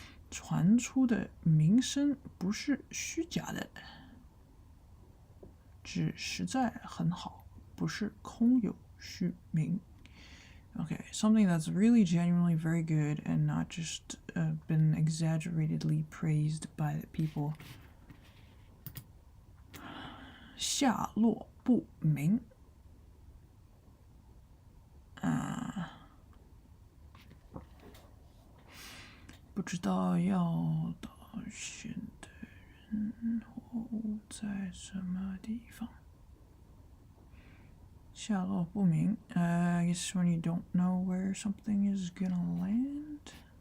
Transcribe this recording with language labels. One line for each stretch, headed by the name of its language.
Chinese: 传出的名声不是虚假的，只实在很好，不是空有虚名。
English: Okay, something that's really genuinely very good and not just been exaggeratedly praised by people.
Chinese: 下落不明。不知道要到选的人或物在什么地方。下落不明。
English: I guess when you don't know where something is gonna land.